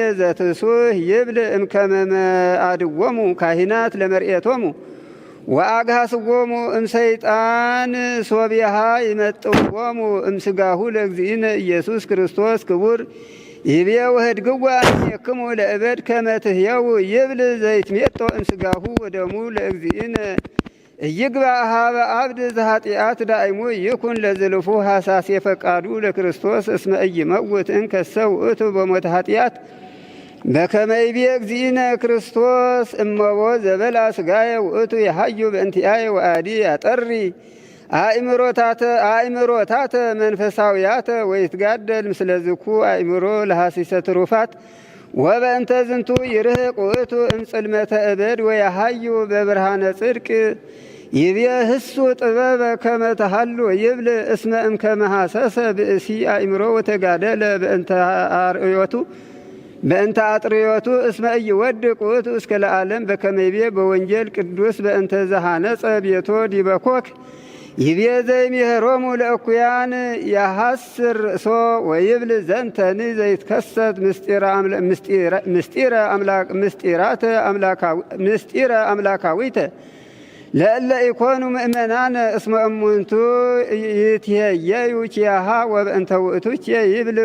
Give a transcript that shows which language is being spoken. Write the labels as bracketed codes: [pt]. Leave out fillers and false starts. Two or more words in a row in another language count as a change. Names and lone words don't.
[gez] ዘትሱህ ይብል እምከመ መአድዎሙ ካህናት ለመርኤቶሙ ወአግሃስዎሙ እምሰይጣን ሶቢሃ ይመጥዎሙ እምስጋሁ ለእግዚእነ ኢየሱስ ክርስቶስ ክቡር ይቤ ወህድግዋ እምኔክሙ ለእበድ ከመ ትሕየው ይብል ዘይትሜጦ እምስጋሁ ወደሙ ለእግዚእነ እይግባእ ሀበ አብድ ዘኃጢአት ዳእሙ ይኩን ለዝልፉ ሐሳሴ ፈቃዱ ለክርስቶስ እስመ ኢይመውት እንከሰ ውእቱ በሞተ ኃጢአት በከመ ይቤ እግዚእነ ክርስቶስ እመቦ ዘበላ ሥጋየ ውእቱ የሐዩ በእንቲአየ ወአዲ ያጠሪ አእምሮታተ መንፈሳውያተ ወይትጋደል ምስለ ዝኩ አእምሮ ለሐሲሰ ትሩፋት ወበእንተ ዝንቱ ይርህቅ ውእቱ እምጽልመተ እበድ ወያሐዩ በብርሃነ ጽድቅ ይቤ ህሱ ጥበበ ከመ ተሃሉ ይብል እስመ እምከመ ሐሰሰ ብእሲ አእምሮ ወተጋደለ በእንተ አጥርዮቱ እስመ ኢይወድቅ ውእቱ እስከ ለዓለም በከመ ይቤ በወንጌል ቅዱስ በእንተ ዘሐነጸ ቤቶ ዲበ ኮክ ይቤ ዘይምሄሮሙ ለእኩያን ያሐስር ርእሶ ወይብል ዘንተኒ ዘይትከሰት ምስጢረ አምላካዊተ ለእለ ኢኮኑ ምእመናነ እስመ እሙንቱ ይትሄየዩ ኪያሃ ወበእንተ ውእቱ ይብል